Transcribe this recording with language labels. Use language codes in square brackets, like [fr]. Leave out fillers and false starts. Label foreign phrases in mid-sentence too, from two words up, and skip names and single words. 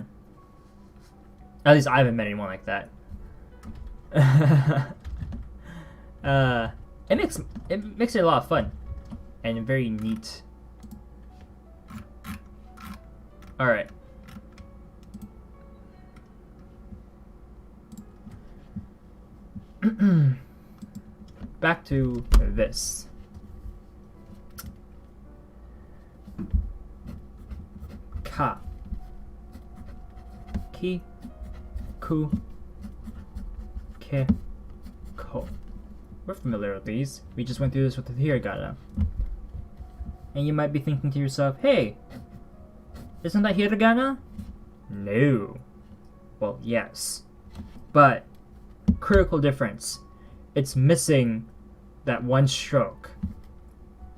[en] At least I haven't met anyone like that. It makes it a lot of fun and very neat. All right. Back to this. [ja] Ka. Ki. Ku. Ke. Ko. [en] We're familiar with these. We just went through this with the hiragana. And you might be thinking to yourself, hey, isn't that hiragana? No. Well, yes. But, critical difference. It's missing that one stroke.